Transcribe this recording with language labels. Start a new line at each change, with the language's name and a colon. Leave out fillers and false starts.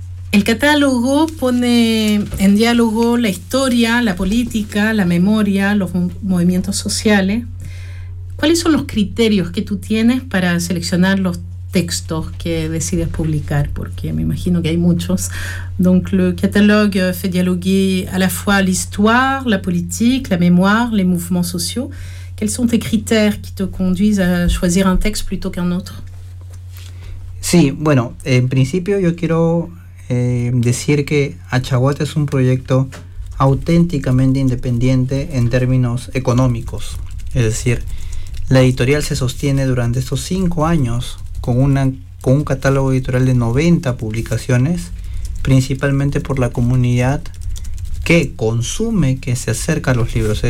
Spanish: El catálogo pone en diálogo la historia, la política, la memoria, los movimientos sociales. ¿Cuáles son los criterios que tú tienes para seleccionar los textos que decides publicar, porque me imagino que hay muchos?
French: Donc le catalogue fait dialoguer à la fois l'histoire, la politique, la mémoire, les mouvements sociaux. Quels sont tes critères qui te conduisent à choisir un texte plutôt qu'un autre?
Spanish: Sí, bueno, en principio yo quiero decir que Achawata es un proyecto auténticamente independiente en términos económicos. Es decir, la editorial se sostiene durante estos 5 años con un catálogo editorial de 90 publicaciones, principalmente por la comunidad que consume, que se acerca a los libros.